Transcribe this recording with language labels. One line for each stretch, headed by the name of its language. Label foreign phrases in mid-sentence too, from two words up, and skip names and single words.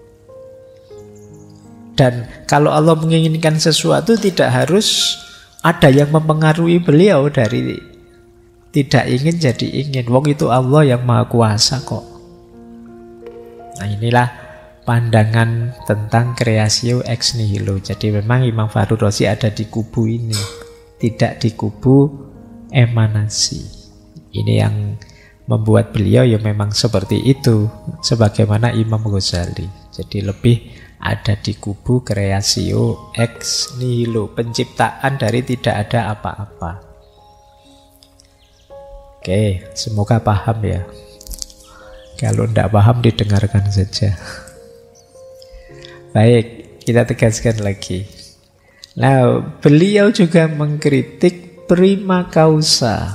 Indonesian: Dan kalau Allah menginginkan sesuatu tidak harus ada yang mempengaruhi beliau dari tidak ingin jadi ingin. Wong itu Allah yang maha kuasa kok. Nah inilah pandangan tentang
Latin: creatio ex nihilo.
Indonesian: Jadi memang Imam Fakhrur Razi ada di kubu ini, tidak di kubu emanasi. Ini yang membuat beliau ya memang seperti itu, sebagaimana Imam Ghazali. Jadi lebih ada di kubu
Latin: creatio ex nihilo,
Indonesian: penciptaan dari tidak ada apa-apa. Oke, semoga paham ya. Kalau tidak paham didengarkan saja. Baik, kita tegaskan lagi. Nah, beliau juga mengkritik
Latin: prima causa.